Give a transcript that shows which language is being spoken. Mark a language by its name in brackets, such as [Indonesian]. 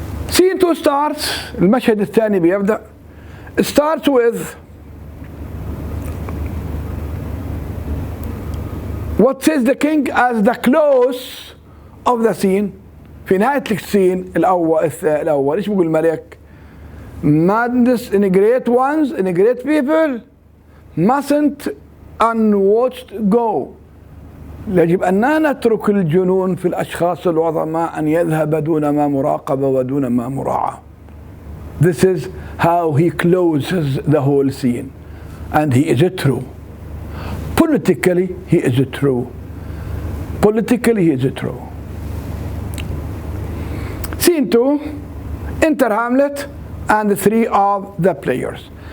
[English] Scene 2 starts, [Arabic] المشهد الثاني بيبدأ. [English] It starts with what says the king as the close of the scene. [Arabic] في نهاية السين الأول إيش بيقول الملك؟ [English] Madness in great ones, in great people, mustn't unwatched go. [Arabic] يجب أن نترك الجنون في الأشخاص العظماء أن يذهب دون ما مراقبة ودون ما مراعاة. [English] This is how he closes the whole scene. And he is true. Politically, he is true. Politically, he is true. Scene 2, enter Hamlet and the 3 of the players.